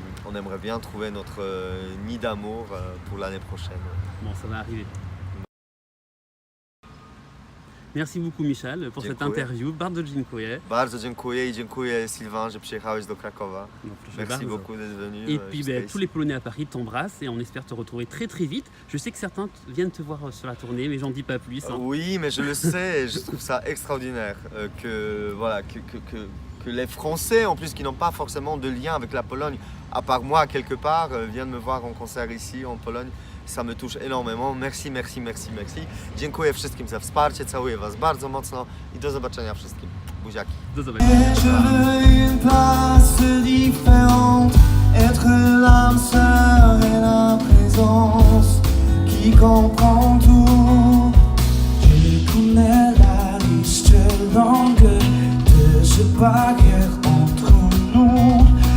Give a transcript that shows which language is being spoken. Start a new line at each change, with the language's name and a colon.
French: On aimerait bien trouver notre nid d'amour pour l'année prochaine. Bon, ça va arriver. Merci beaucoup Michał pour cette interview.
Polish: Bardzo dziękuję. Bardzo dziękuję i dziękuję Sylvain, że przyjechałeś do Krakowa.
French: Merci beaucoup d'être venu. Et puis tous les Polonais à Paris t'embrassent et on espère te retrouver très vite. Je sais que certains viennent te voir sur la tournée, mais j'en dis pas plus. Oui, mais je le sais et je trouve ça extraordinaire que les Français, en plus qui n'ont pas forcément de lien avec la Pologne, à part moi quelque part, viennent me voir en concert ici en Pologne. Ça me touche énormément. Merci.
Polish: Dziękuję wszystkim za wsparcie, całuję Was bardzo mocno i do zobaczenia wszystkim. Buziaki. Do zobaczenia.
French: Je veux une place différente, être l'âme sœur et la présence qui comprend tout. Je connais la liste longue de ce bagarre entre nous.